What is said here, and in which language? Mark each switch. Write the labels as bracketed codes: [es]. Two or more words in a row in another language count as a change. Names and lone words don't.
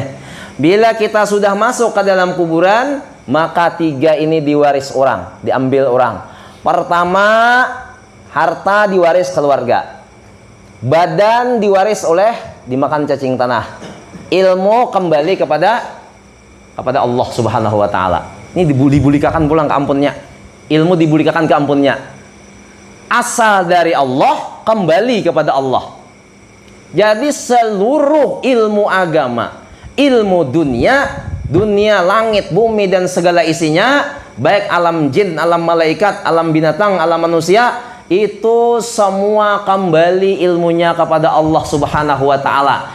[id] Bila kita sudah masuk ke dalam kuburan, maka tiga ini diwaris orang, diambil orang. Pertama, harta diwaris keluarga. Badan diwaris oleh dimakan cacing tanah. Ilmu kembali kepada Allah [ar] سبحانه وتعالى. [bjn] Ini dibulikakan pulang ke ampunnya. Ilmu dibulikakan ke ampunnya. [id] Asal dari Allah, kembali kepada Allah. Jadi seluruh ilmu agama, ilmu dunia langit, bumi dan segala isinya, baik alam jin, alam malaikat, alam binatang, alam manusia, itu semua kembali ilmunya kepada Allah [ar] سبحانه وتعالى.